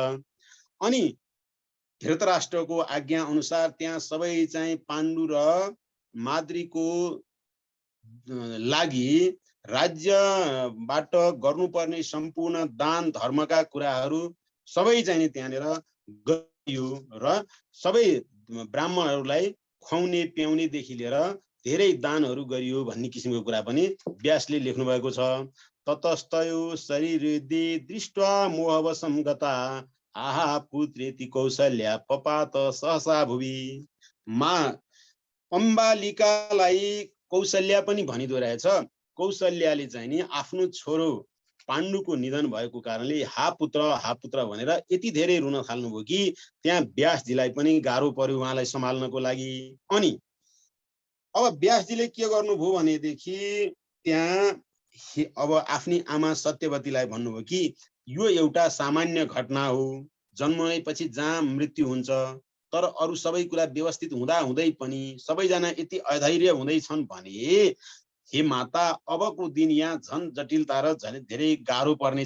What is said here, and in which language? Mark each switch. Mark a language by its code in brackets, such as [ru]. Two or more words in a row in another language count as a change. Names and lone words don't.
[ne] अनि धृतराष्ट्रको आज्ञा अनुसार त्यहाँ सबै चाहिँ पाण्डु र माद्रीको लागि राज्यबाट गर्नुपर्ने सम्पूर्ण दान धर्मका कुराहरू सबै चाहिँ त्यहाँनिर गरियो र सबै ब्राह्मणहरूलाई खुवाउने प्याउनेदेखि लिएर धेरै दानहरू गरियो भन्ने किसिमको कुरा पनि व्यासले लेख्नु भएको छ। [sa] ततस्तयो शरीरदि दृष्ट्वा मोहवशं गता आहा पुत्रेति कौशल्या पपात सहसा भुवि। [ne] अम्बालिकालाई कौशल्या पनि भनिदो रहेछ। कौशल्याले चाहिँ नि आफ्नो छोरो पाण्डुको निधन भएको कारणले हा पुत्र भनेर यति धेरै रुन थाल्नुभयो कि त्यहाँ व्यासजीलाई पनि गाह्रो पर्यो उहाँलाई सम्हाल्नको लागि। अनि अब व्यासजीले के गर्नुभयो भनेदेखि त्यहाँ अब आफ्नी आमा सत्यवतीलाई भन्नुभयो कि यो एउटा सामान्य घटना हो, जन्मएपछि जहाँ मृत्यु हुन्छ, तर अरू सबै कुरा व्यवस्थित हुँदा हुँदै पनि सबैजना यति अधैर्य हुँदैछन् भने हे माता अबको दिन यहाँ झन् जटिलता र झन् धेरै गाह्रो पर्नेछ।